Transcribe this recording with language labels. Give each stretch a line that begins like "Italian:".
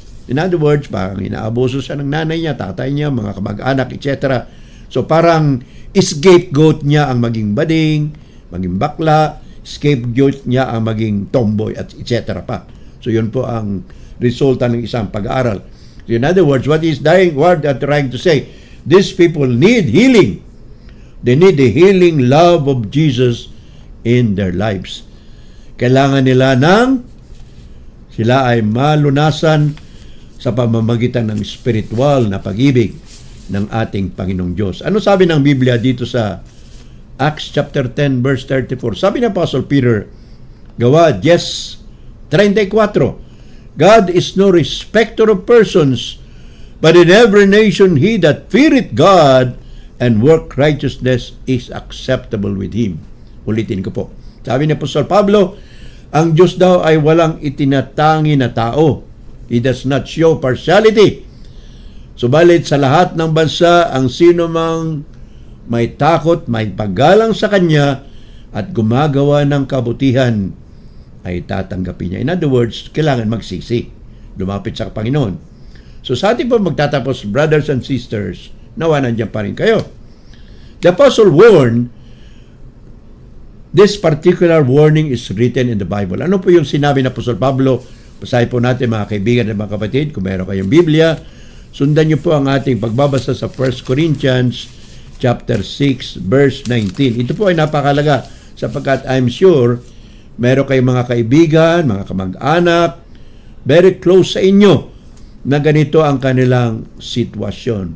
English: In other words,
Filipino: parang inaabuso siya ng nanay niya, tatay niya, mga kamag-anak, etc. So parang scapegoat niya ang maging bading, maging bakla, scapegoat niya ang maging tomboy, at etc. pa. So yun po ang resulta ng isang pag-aaral.
English: So in other words, what they're trying to say, these people need healing. They need the healing love of Jesus in their lives.
Filipino: Kailangan nila sila ay malunasan sa pamamagitan ng spiritual na pag-ibig ng ating Panginoong Diyos. Ano sabi ng Biblia dito sa Acts chapter 10 verse 34? Sabi ni Apostle Peter, Gawa 10:34,
English: God is no respecter of persons, but in every nation he that feareth God and work righteousness is acceptable with Him.
Filipino: Ulitin ko po. Sabi ni Apostol Pablo, ang Diyos daw ay walang itinatangi na tao.
English: He does not show partiality.
Filipino: Subalit sa lahat ng bansa, ang sino mang may takot, may paggalang sa Kanya at gumagawa ng kabutihan ay tatanggapin niya.
English: In other words,
Filipino: kailangan magsisi. Lumapit sa Panginoon. So sa ating po magtatapos,
English: brothers and sisters,
Filipino: nawa nandiyan pa rin kayo.
English: The Apostle warned, this particular warning is written in the Bible.
Filipino: Ano po yung sinabi ng Apostol Pablo? Basahin po natin mga kaibigan at mga kapatid. Kung meron kayong Biblia, sundan niyo po ang ating pagbabasa sa 1 Corinthians chapter 6 verse 19. Ito po ay napakalaga sapagkat
English: I'm sure
Filipino: meron kayong mga kaibigan, mga kamag-anak, very close sa inyo na ganito ang kanilang sitwasyon.